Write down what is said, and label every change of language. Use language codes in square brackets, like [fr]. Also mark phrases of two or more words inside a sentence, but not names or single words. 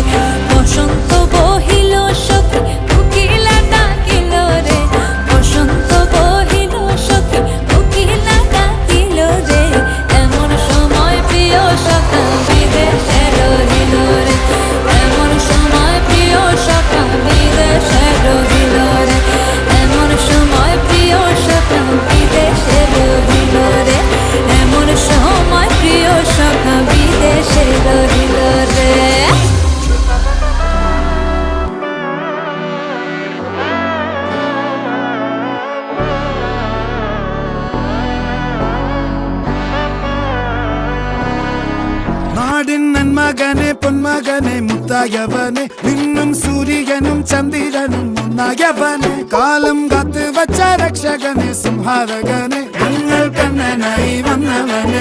[bn] বসন্ত বহিল সখী কোকিলা ডাকিল রে, বসন্ত বহিল সখী কোকিলা ডাকিল রে, এমন সময় প্রিয় সখা বিদেশে রহিল রে, এমন সময় প্রিয় সখা বিদেশে রহিল রে, এমন সময় প্রিয় সখা বিদেশে রহিল রে, এমন সময় প্রিয় সখা বিদেশে রহিল রে। [ml] നാടിൻ നന്മകനെ പൊന്മകനെ മുത്തായവനെ, നിന്നും സൂര്യനും ചന്ദ്രനും ഒന്നായവനെ, കാലം കാത്ത് വച്ച രക്ഷകനെ സംഹാരകനെ, ഞങ്ങൾ കണ്ണനായി വന്നവനെ.